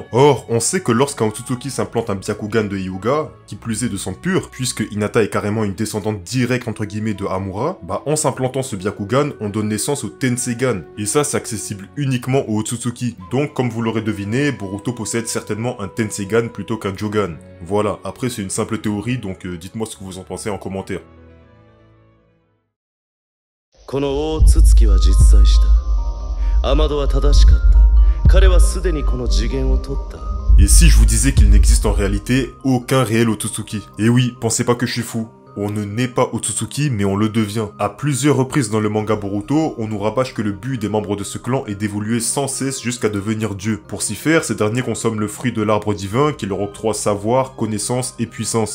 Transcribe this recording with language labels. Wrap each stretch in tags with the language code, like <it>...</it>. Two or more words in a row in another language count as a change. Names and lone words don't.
<fr>Or, on sait que lorsqu'un Otsutsuki s'implante un Byakugan de Hyuga, qui plus est de sang pur, puisque Hinata est carrément une descendante directe entre guillemets de Hamura, bah en s'implantant ce Byakugan, on donne naissance au Tensegan. Et ça, c'est accessible uniquement au Otsutsuki. Donc, comme vous l'aurez deviné, Boruto possède certainement un Tensegan plutôt qu'un Jogan. Voilà, après c'est une simple théorie, donc dites-moi ce que vous en pensez en commentaire.</fr> <ja>この大筒は実在した。アマドは正しかった。彼はすでにこの次元を取った。</ja> <fr>Et si je vous disais qu'il n'existe en réalité aucun réel Otsutsuki? Et oui, pensez pas que je suis fou. On ne naît pas Otsutsuki, mais on le devient. À plusieurs reprises dans le manga Boruto, on nous rabâche que le but des membres de ce clan est d'évoluer sans cesse jusqu'à devenir dieu. Pour s'y faire, ces derniers consomment le fruit de l'arbre divin qui leur octroie savoir, connaissance et puissance.</fr>